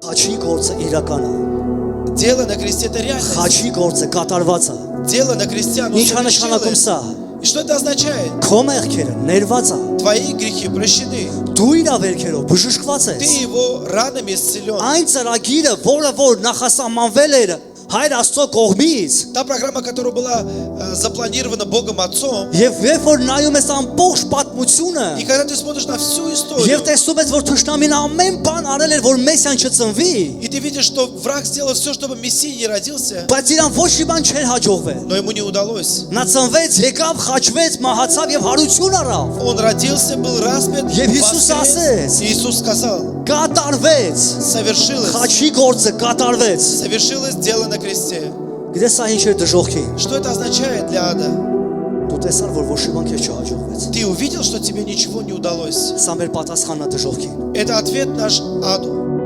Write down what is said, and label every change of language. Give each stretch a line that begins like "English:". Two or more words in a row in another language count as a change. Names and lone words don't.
Armenian: Խաչի գործը իրական է։
Russian: Дело на кресте это реальность.
Armenian: Խաչի գործը կատարված է։
Russian: Дело на кресте оно
Armenian: Ինչ է նշանակում սա։
Russian: И что это означает?
Armenian: Քո մեղքերը ներված է։
Russian: Твои грехи прощены.
Armenian: Դու իր ավերքերով բժշկված
Russian: Ты
Armenian: ես։
Russian: его ранами исцелен.
Armenian: Այն ծրագիրը, որ նախասահմանվել էր Հայր Աստծո կողմից,
Russian: Та программа, которая была запланирована Богом Отцом.
Armenian: եւ երբ որ նայում ես ամբողջ պատմությունը,
Russian: И когда ты смотришь на всю
Armenian: եւ
Russian: историю,
Armenian: տեսնում ես, որ Թշնամին ամեն բան արել էր, որ Մեսիան չծնվի,
Russian: и ты видишь, что враг сделал все, чтобы Мессия не родился,
Armenian: բայց իրան ոչ մի բան չէր հաջողվել։
Russian: но ему не удалось.
Armenian: Նա ծնվեց, եկավ, խաչվեց, մահացավ եւ հարություն առավ։
Russian: Он родился, был распят,
Armenian: Եվ Հիսուս
Russian: воскрес.
Armenian: ասեց.
Russian: Иисус сказал,
Armenian: Կատարվեց։
Russian: совершилось,
Armenian: Խաչի գործը կատարվեց։
Russian: совершилось дело на кресте.
Armenian: Գիտես սա ինչ է դժողքին։
Russian: Что это означает для ада?
Armenian: Դու տեսար, որ ոչ մի բան քեզ չհաջողվեց։
Russian: Ты увидел, что тебе ничего не удалось.
Armenian: Սա մեր պատասխանն է դժողքին։
Russian: Это ответ наш аду.